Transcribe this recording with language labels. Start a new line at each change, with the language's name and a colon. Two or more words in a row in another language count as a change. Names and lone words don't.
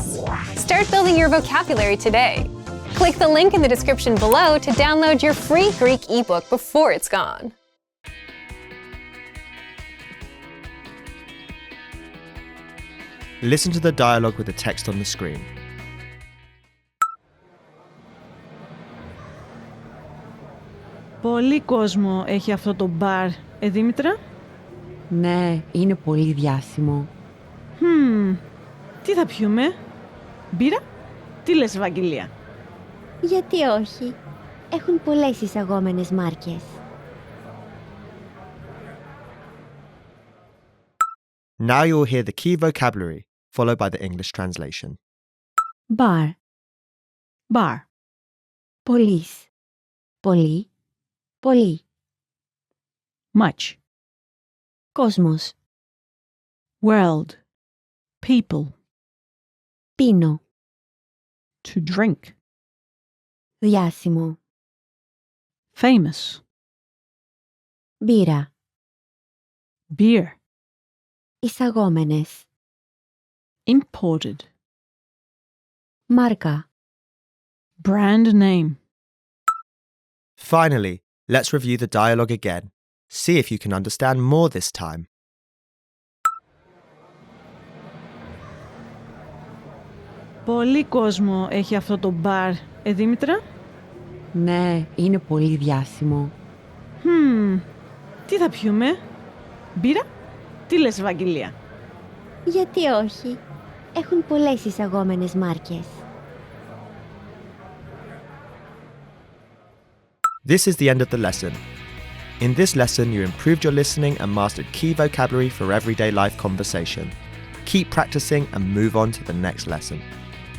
English: Start building your vocabulary today. Click the link in the description below to download your free Greek ebook before it's gone. Listen to the dialogue with the text on the screen.
Greek: Πολύ κόσμο έχει αυτό το μπαρ, Δήμητρα. Ναι, είναι πολύ διάσημο. Τι θα πιούμε? Μπύρα? Τι λες, Ευαγγελία? Γιατί όχι. Έχουν πολλές εισαγόμενες μάρκες.
English: Now you will hear the key vocabulary, followed by the English translation. Bar. Bar.
Greek: Πολύς. Πολύ. Πολύ.
English: Much.
Greek: Κόσμος.
English: World. People.
Greek: Πίνω.
English: To drink.
Greek: Διάσημο.
English: Famous.
Greek: Μπύρα.
English: Beer.
Greek: Εισαγόμενες.
English: Imported.
Greek: Μάρκα.
English: Brand name. Finally, let's review the dialogue again. See if you can understand more this time.
Greek: Πολύ κόσμο έχει αυτό το μπαρ, Δήμητρα. Ναι, είναι πολύ διάσημο. Τι θα πιούμε? Μπύρα? Τι λες, Ευαγγελία? Γιατί όχι. Έχουν πολλές εισαγόμενες μάρκες.
English: This is the end of the lesson. In this lesson, you improved your listening and mastered key vocabulary for everyday life conversation. Keep practicing and move on to the next lesson.